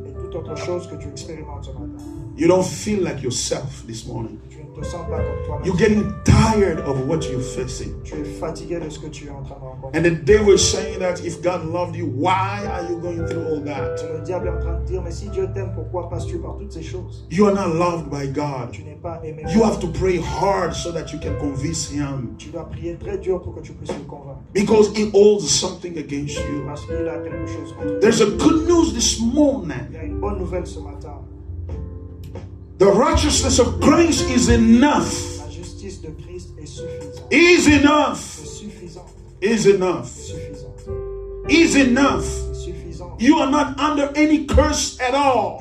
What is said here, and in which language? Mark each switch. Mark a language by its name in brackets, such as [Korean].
[French] et toute autre chose que tu expérimentes ce matin. [English] You don't feel like yourself this morning. [French] Tu ne te sens pas comme toi-même. [English] You're getting tired of what you're facing. [French] Tu es fatigué de ce que tu es en train de rencontrer. [English] And the devil is saying that if God loved you, why are you going through all that? [French] Le diable est en train de dire, mais si Dieu t'aime, pourquoi passes-tu par toutes ces choses? [English] You are not loved by God. [French] Tu n'es pas aimé. [English] You have to pray hard so that you can convince him. [French] Tu dois prier très dur pour que tu puisses le convaincre. [English] Because he holds something against you. [French] Parce qu'il a quelque chose contre toi. [English] There's a good news this morning. [French] Il y a une bonne nouvelle ce matin. [English] The righteousness of Christ is enough. [French] La justice de Christ est suffisante. [English] Is enough. [French] C'est suffisant. [English] Is enough. [French] Suffisante. [English] Is enough. [French] C'est suffisant. [English] You are not under any curse at all.